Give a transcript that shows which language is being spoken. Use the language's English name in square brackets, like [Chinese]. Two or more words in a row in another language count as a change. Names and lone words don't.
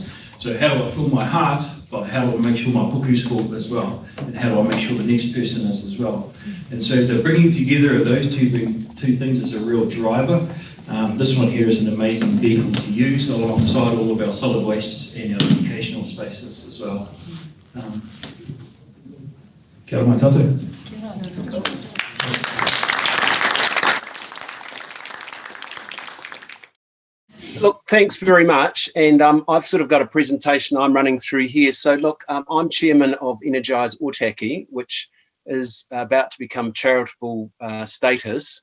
[English] So how do I fill my heart, but how do I make sure my puku's full as well? And how do I make sure the next person is as well? And so the bringing together of those two things is a real driver. This one here is an amazing vehicle to use alongside all of our solid waste and our educational spaces as well. [Māori] Kia ora mai tātou. [English] That's cool. Look, thanks very much. And I've sort of got a presentation I'm running through here. So look, I'm chairman of Energise Ōtaki, which is about to become charitable status.